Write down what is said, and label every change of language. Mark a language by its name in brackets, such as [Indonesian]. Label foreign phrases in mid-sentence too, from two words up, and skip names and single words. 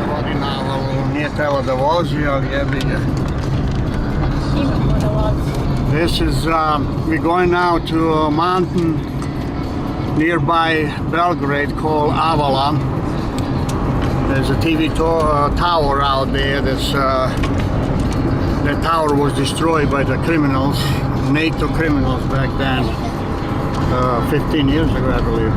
[Serbian] Da vozi, ali jebi ga. Imamo da vozi. [English] This is, we're going now to a mountain nearby Belgrade called Avala. There's a TV tower out there. That tower was destroyed by the criminals, NATO criminals back then, 15 years ago, I believe.